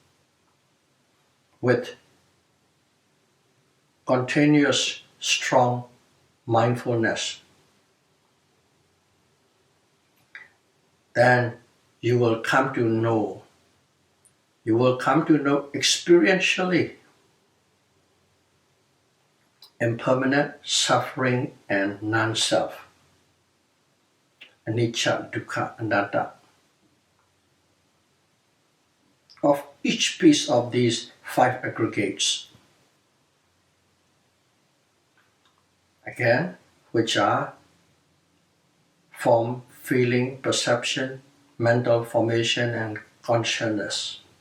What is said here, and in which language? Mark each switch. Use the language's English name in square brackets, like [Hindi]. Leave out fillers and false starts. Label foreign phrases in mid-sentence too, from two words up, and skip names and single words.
[English] with continuous, strong mindfulness, then you will come to know experientially impermanent suffering and non-self, [Pali] anicca, dukkha, anatta, [English] of each piece of these 5 aggregates. Again, which are form, feeling, perception, mental formation, and consciousness.